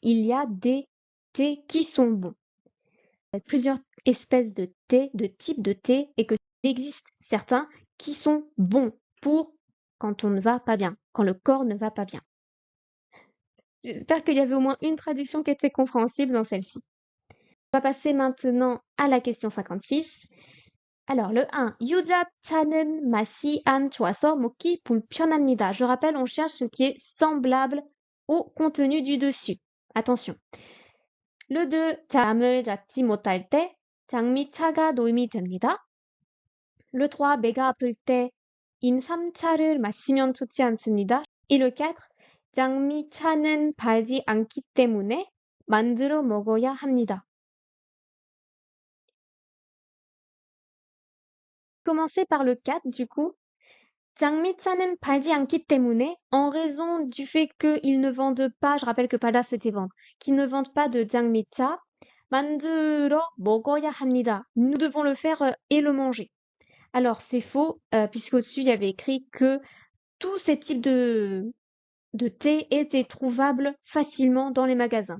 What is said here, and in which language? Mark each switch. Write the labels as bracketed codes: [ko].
[fr] Il y a des thés qui sont bons. Il y a plusieurs espèces de thé, de types de thé, et qu'il existe certains qui sont bons pour quand on ne va pas bien, quand le corps ne va pas bien. J'espère qu'il y avait au moins une traduction qui était compréhensible dans celle-ci. On va passer maintenant à la question 56. Alors, le 1. [ko] 유자차는 맛이 안 좋아서 먹기 불편합니다. [fr] Je rappelle, on cherche ce qui est semblable au contenu du dessus. Attention. Le 2. [ko] 잠을 자지 못할 때 장미차가 도움이 됩니다. [fr] Le 3. [ko] 배가 아플 때 인삼차를 마시면 좋지 않습니다. [fr] Et le 4. [ko] 장미차는 달지 않기 때문에 만들어 먹어야 합니다. [fr] commencer par le 4 du coup. [ko] 장미차는 팔지 않기 때문에, [fr] en raison du fait qu'ils ne vendent pas, je rappelle que palda c'était vendre, qu'ils ne vendent pas de 장미차, [ko] 만들어 먹어야 합니다. [fr] Nous devons le faire et le manger. Alors c'est faux, puisqu'au-dessus il y avait écrit que tous ces types de thé étaient trouvables facilement dans les magasins.